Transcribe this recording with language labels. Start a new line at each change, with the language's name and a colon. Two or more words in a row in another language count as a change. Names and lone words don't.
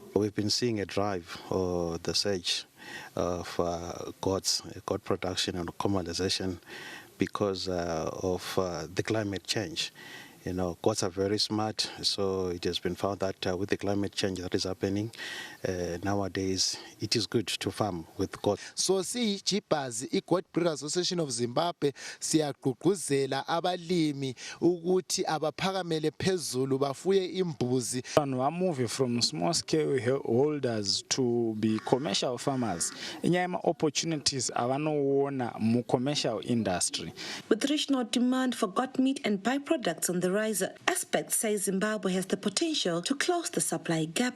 English: We've been seeing a drive or the surge of goat production and commercialization because of the climate change. Goats are very smart, so it has been found that with the climate change that is happening nowadays, it is good to farm with goats.
North Ndebele: So GBAZ, i-Goat Breeders Association of Zimbabwe, siyagqugquzela abalimi ukuthi abaphakamele phezulu bafuye imbuzi.
English: We're moving from small scale holders to be commercial farmers.
Shona: Inyama opportunities avanoona mu
English: commercial industry. With regional demand for goat meat and byproducts on the rise, experts say Zimbabwe has the potential to close the supply gap.